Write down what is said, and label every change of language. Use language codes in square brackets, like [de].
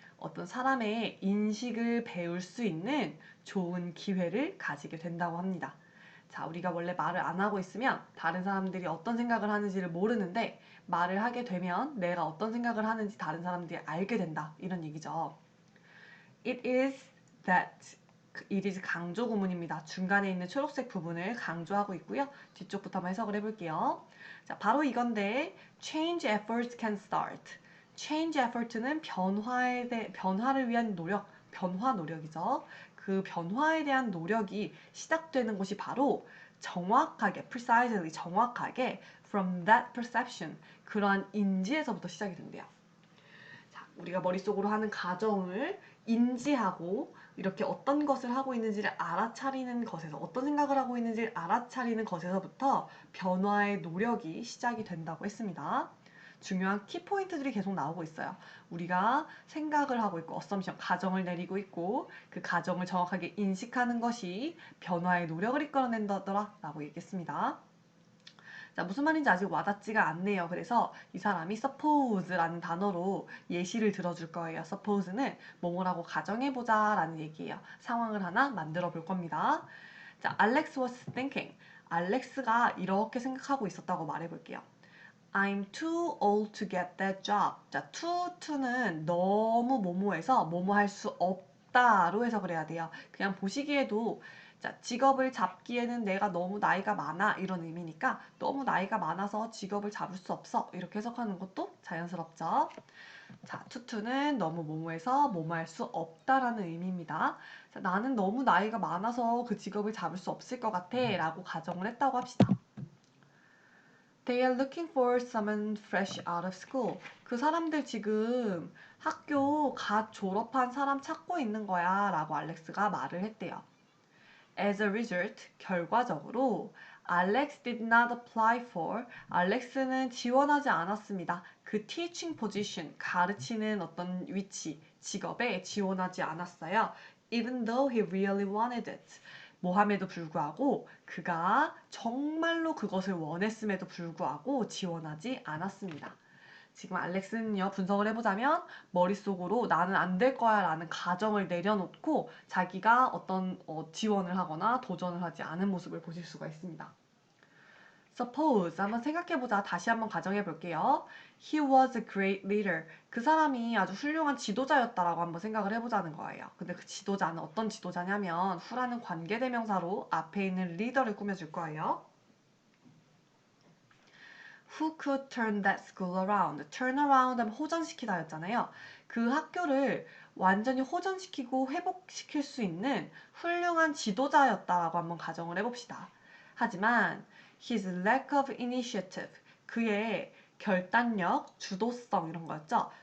[ko] 어떤 사람의 인식을 배울 수 있는 좋은 기회를 가지게 된다고 합니다. 자, 우리가 원래 말을 안 하고 있으면 다른 사람들이 어떤 생각을 하는지를 모르는데 말을 하게 되면 내가 어떤 생각을 하는지 다른 사람들이 알게 된다. 이런 얘기죠. [en] It is that, it is [ko] 강조 구문입니다. 중간에 있는 초록색 부분을 강조하고 있고요. 뒤쪽부터 한번 해석을 해볼게요. 자, 바로 이건데 [en] change efforts can start. [ko] change effort는 변화를 위한 노력, 변화 노력이죠. 그 변화에 대한 노력이 시작되는 것이 바로 정확하게, precisely 정확하게 [en] from that perception, [ko] 그러한 인지에서부터 시작이 된대요. 자, 우리가 머릿속으로 하는 가정을 인지하고 이렇게 어떤 것을 하고 있는지를 알아차리는 것에서, 어떤 생각을 하고 있는지를 알아차리는 것에서부터 변화의 노력이 시작이 된다고 했습니다. 중요한 키포인트들이 계속 나오고 있어요. 우리가 생각을 하고 있고 assumption, 가정을 내리고 있고 그 가정을 정확하게 인식하는 것이 변화의 노력을 이끌어낸다더라 라고 얘기했습니다. 자, 무슨 말인지 아직 와닿지가 않네요. 그래서 이 사람이 suppose라는 단어로 예시를 들어줄 거예요. suppose는 뭐뭐라고 가정해보자 라는 얘기예요. 상황을 하나 만들어 볼 겁니다. [en] 자, Alex was thinking. [ko] 알렉스가 이렇게 생각하고 있었다고 말해볼게요. [en] I'm too old to get that job. [ko] 자, to는 너무 뭐뭐해서 뭐뭐 할 수 없다로 해석을 해야 돼요. 그냥 보시기에도 자, 직업을 잡기에는 내가 너무 나이가 많아 이런 의미니까 너무 나이가 많아서 직업을 잡을 수 없어 이렇게 해석하는 것도 자연스럽죠. 자, 투투는 너무 뭐뭐해서 뭐뭐 할 수 없다라는 의미입니다. 자, 나는 너무 나이가 많아서 그 직업을 잡을 수 없을 것 같아 라고 가정을 했다고 합시다. [en] They are looking for someone fresh out of school. [ko] 그 사람들 지금 학교 갓 졸업한 사람 찾고 있는 거야 라고 알렉스가 말을 했대요. [en] As a result, [ko] 결과적으로 [en] Alex did not apply for, [ko] 알렉스는 지원하지 않았습니다. 그 [en] teaching position, [ko] 가르치는 어떤 위치, 직업에 지원하지 않았어요. [en] Even though he really wanted it. [ko] 모함에도 불구하고 그가 정말로 그것을 원했음에도 불구하고 지원하지 않았습니다. 지금 알렉스는요, 분석을 해보자면 머릿속으로 나는 안 될 거야 라는 가정을 내려놓고 자기가 어떤 지원을 하거나 도전을 하지 않은 모습을 보실 수가 있습니다. Suppose 한번 생각해보자. 다시 한번 가정해볼게요. [en] He was a great leader. [ko] 그 사람이 아주 훌륭한 지도자였다라고 한번 생각을 해보자는 거예요. 근데 그 지도자는 어떤 지도자냐면 후라는 관계대명사로 앞에 있는 leader를 꾸며줄 거예요. [en] Who could turn that school around? turn around [ko] 하면 호전시키다 였잖아요. 그 학교를 완전히 호전시키고 회복시킬 수 있는 훌륭한 지도자였다라고 한번 가정을 해봅시다. 하지만 [en] his lack of initiative, [ko] 그의 결단력, 주도성 이런 거였죠.